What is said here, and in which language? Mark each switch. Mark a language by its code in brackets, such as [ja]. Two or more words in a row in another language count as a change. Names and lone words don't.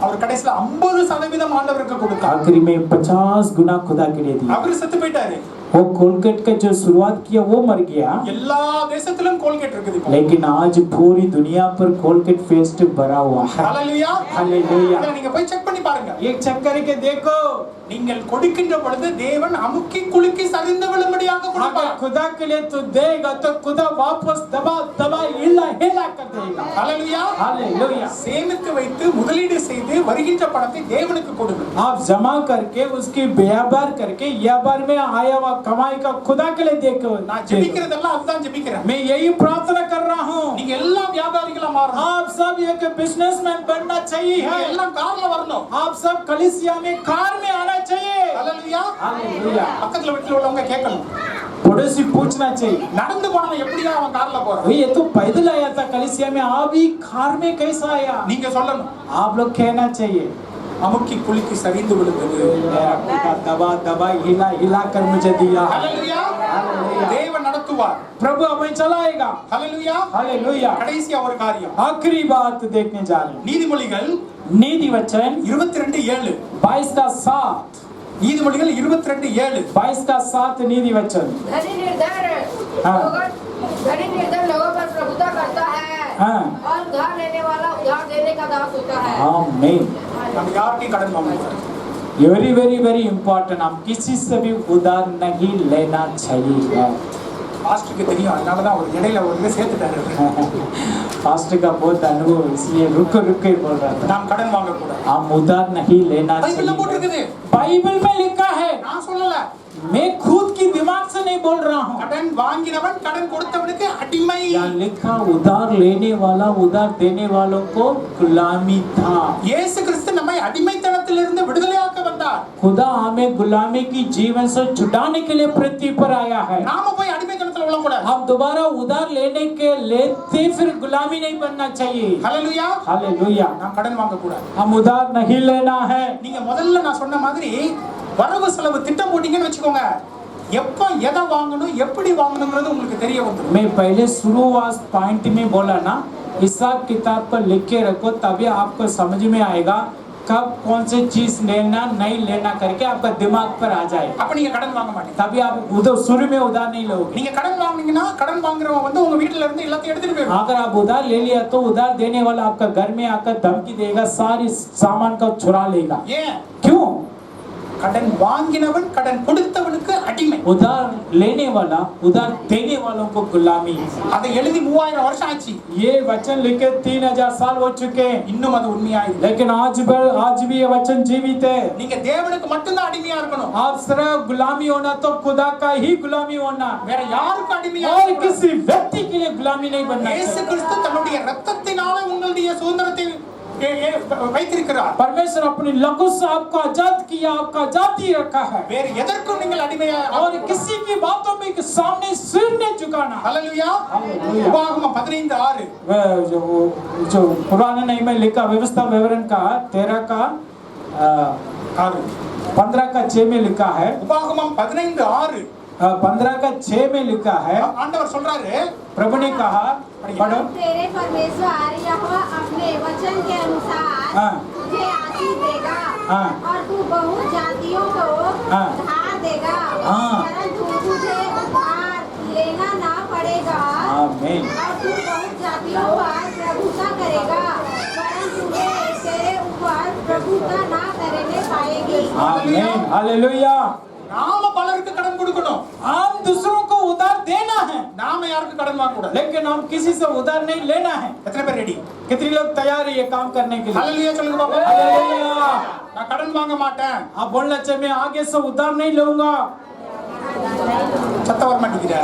[ta] அவர் கடைசில 50% ஆண்டவருக்கு கொடுத்தார் [hi] आखिरी में 50 गुना खुदा के लिए दिया [ta] அவர் செத்து போயிட்டாரு [hi] वो कोलगेट का जो शुरुआत किया वो मर गया [ta] எல்லா தேசத்திலும் கோல்கேட் இருக்குது இப்போ [hi] लेकिन आज पूरी दुनिया पर कोलगेट पेस्ट भरा हुआ है [ta] ஹalleluya [hi] हालेलुया [ta] இதை நீங்க போய் செக் பண்ணி பாருங்க [hi] एक चेक करके देखो [ta] நீங்கள் கொடுக்கின்ற பொழுது தேவன் அமுக்கி குலுக்கி சரிந்து விழும்படியாக [hi] अगर [ta] கொடுப்பார் [hi] खुदा के लिए तो देगा तो खुदा वापस दबा दबा हिला हिला कर देगा [ta] ஹalleluya [hi] हालेलुया [ta] சேமித்து வைத்து முதலீடு செய்து வருகின்ற பணத்தை தேவனுக்கு கொடுங்க [hi] आप जमा करके उसकी व्यापार करके व्यापार में आया हुआ कमाई का खुदा के लिए देखो [ta] நான் ஜெபிக்கிறதெல்லாம் அதுதான் ஜெபிக்கிறேன் [hi] मैं यही प्रार्थना कर रहा हूँ [ta] நீங்க எல்லாம் வியாபாரிகளா மாறணும் [hi] आप सब एक बिजनेसमैन बनना चाहिए [ta] நீங்க [hi] है [ta] எல்லாம் கார்ல வரணும் [hi] आप सब कलीसिया में कार में आना चाहिए [ta] ஹalleluya [hi] हालेलुया [ta] பக்கத்துல வீட்டுல உள்ளவங்க கேட்கணும் [hi] पड़ोसी पूछना चाहिए [ta] நடந்து போனவன் எப்படியா அவன் கார்ல போறான் [hi] भाई ये तो पैदल आया था कलीसिया में आप ही कार में कैसा आया [ta] நீங்க சொல்லணும் [hi] आप लोग कहना चाहिए [ta] அமுக்கி குலுக்கி சரிந்து விழுந்தது [hi] मेरा खुदा दबा दबा हिला हिला कर मुझे दिया [ta] ஹalleluya தேவன் நடத்துவார் [hi] प्रभु हमें चलाएगा [ta] ஹalleluya [hi] हालेलुया [ta] கடைசியா ஒரு காரியம் [hi] आखिरी बात देखने जा रहे हैं [ta] நீதிமொழிகள் [hi] नीति वचन [ta] 22:7 [hi] 22 का 7 [ta] நீதிமொழிகள் 22:7 [hi] 22 का 7 नीति वचन धनी निर्धन हाँ। लोगों पर प्रभुता करता है हाँ। और उधार लेने वाला उधार देने का दास होता है आमीन [ta] நம்ம யார்கிட்டயும் கடன் வாங்க கூடாது [en] very very very important [hi] हम किसी से भी उधार नहीं लेना चाहिए [ta] பாஸ்டருக்கு தெரியும் அதனால தான் அவர் இடையில ஒரு இதை சேர்த்துட்டாரு [hi] फास्ट का बहुत अनुभव इसलिए रुक रुक के बोल रहा था [ta] நாம் கடன் வாங்க கூடாது [hi] हम उधार नहीं लेना [ta] பைபிள்ல [hi] चाहिए [ta] போட்டிருக்குது [hi] बाइबल में लिखा है [ta] நான் சொல்லல [hi] मैं खुद की दिमाग से नहीं बोल रहा हूँ [ta] கடன் வாங்கினவன் கடன் கொடுத்தவனுக்கு அடிமை [hi] यहाँ लिखा उधार लेने वाला उधार देने वालों को गुलामी था [ta] இயேசு கிறிஸ்து நம்மை அடிமைத்தனத்திலிருந்து விடுதலையாக்க வந்தார் [hi] खुदा हमें गुलामी की जीवन से छुड़ाने के लिए पृथ्वी पर आया है [ta] நாம போய் அடிமைத்தனத்துல உள்ள சொல்லக்கூடாது. [hi] हम दोबारा उधार लेने के लेते फिर गुलामी नहीं बनना चाहिए. [ta] ஹல்லேலூயா. [hi] हालेलुया. [ta] நாம் கடன் வாங்க கூடாது. [hi] हम उधार नहीं लेना है. [ta] நீங்க முதல்ல நான் சொன்ன மாதிரி வரவு செலவு திட்டம் போட்டீங்கன்னு வச்சுக்கோங்க, எப்ப எதை வாங்கணும் எப்படி வாங்கணும்ன்றது உங்களுக்கு தெரிய வந்துடும். [hi] मैं पहले शुरुआत पॉइंट में बोला ना, हिसाब किताब पर लिख के रखो, तभी आपको समझ में आएगा कब कौन सी चीज लेना नहीं लेना करके आपका दिमाग पर आ जाए. [ta] அப்ப நீங்க கடன் வாங்க மாட்டீங்க. [hi] तभी आप उधर शुरू में उधार नहीं लोगे. [ta] நீங்க கடன் வாங்குனீங்கன்னா கடன் வாங்குறவன் வந்து உங்க வீட்ல இருந்து எல்லாத்தையும் எடுத்துட்டு போயிடுவான். [hi] अगर आप उधार ले लिया तो उधार देने वाला आपका घर में आकर धमकी देगा, सारी सामान का चुरा लेगा. [ta] ஏன்? [hi] क्यों? [ta] கடன் வாங்கினவன் கடன் கொடுத்தவனுக்கு அடிமை. [hi] उधार लेने वाला उधार देने वालों को गुलामी. [ta] அதை எழுதி 3000 வருஷம் ஆச்சு. [hi] ये वचन लिखे 3000 साल हो चुके हैं, [ta] இன்னும் அது உண்மையா இல்லை. [hi] लेकिन आज भी ये वचन जीवित है. [ta] நீங்க தேவனுக்கு மட்டும்தான் அடிமையா இருக்கணும். [hi] आप सिर्फ गुलामी होना तो खुदा का ही गुलामी होना, [ta] வேற யாருக்கும் அடிமையா [hi] और [ta] இருக்கக்கூடாது. [hi] किसी व्यक्ति के लिए गुलामी नहीं बनना [ta] இயேசு [hi] चाहिए. [ta] கிறிஸ்து தன்னுடைய இரத்தத்தினால உங்களுடைய சுதந்திரத்தை வைத்திருக்கிறார். [hi] परमेश्वर अपनी लहू से आपको आजाद किया, आपका आजादी रखा है, [ta] வேறு எதற்கும் நீங்கள் அடிமையா [hi] और किसी की बातों में के सामने सिर नहीं झुकाना. [ta] ஹல்லேலூயா. [hi] हालेलुया. [ta] உபாகமம் 15:6 [hi] जो पुराने नहीं में लिखा व्यवस्था विवरण का 13 का 15 का 6 में लिखा है. [ta] உபாகமம் 15:6 [hi] 15 का 6 में लिखा है. [ta] ஆண்டவர் சொல்றாரு, [hi] प्रभु ने कहा, पढ़ो. तेरे परमेश्वर यहोवा अपने वचन के अनुसार हाँ. तुझे आशीष देगा हाँ. और तू बहुत जातियों को हाँ. धार देगा, हाँ. परंतु तुझे उधार लेना ना पड़ेगा, आमीन. और तू बहुत जातियों पर प्रभुता करेगा, परंतु वे तेरे ऊपर प्रभुता ना करने पाएगी. आमीन. हालेलुया. [ta] நாம பலருக்கு கடன் கொடுக்கணும். [hi] हम दूसरों को उधार देना है, [ta] நாம யாருக்கு கடன் வாங்க கூடாது. [hi] लेकिन हम किसी से उधार नहीं लेना है. [ta] எத்தனை பேர் ரெடி? [hi] कितने लोग तैयार है ये काम करने के लिए? [ta] ஹல்லேலூயா சொல்லுங்க பாப்போம். [hi] हालेलुया. [ta] நான் கடன் வாங்க மாட்டேன். [hi] आप बोलना चाहिए मैं आगे से उधार नहीं लूंगा. [ta] சத்தம் வர மாட்டேங்குதா?